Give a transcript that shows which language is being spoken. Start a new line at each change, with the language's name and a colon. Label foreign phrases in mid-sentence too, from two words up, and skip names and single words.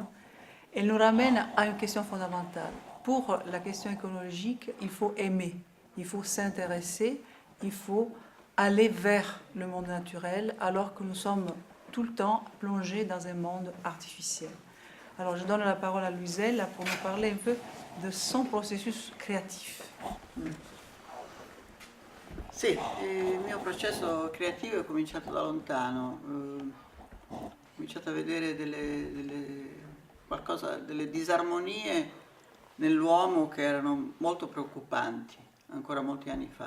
French: Elle nous ramène à une question fondamentale. Pour la question écologique, il faut aimer, il faut s'intéresser, il faut aller vers le monde naturel, alors que nous sommes tout le temps plongés dans un monde artificiel. Alors je donne la parole à Luisella pour nous parler un peu de son processus créatif.
Italian: Sì, il mio processo creativo è cominciato da lontano, ho cominciato a vedere delle disarmonie nell'uomo che erano molto preoccupanti, ancora molti anni fa.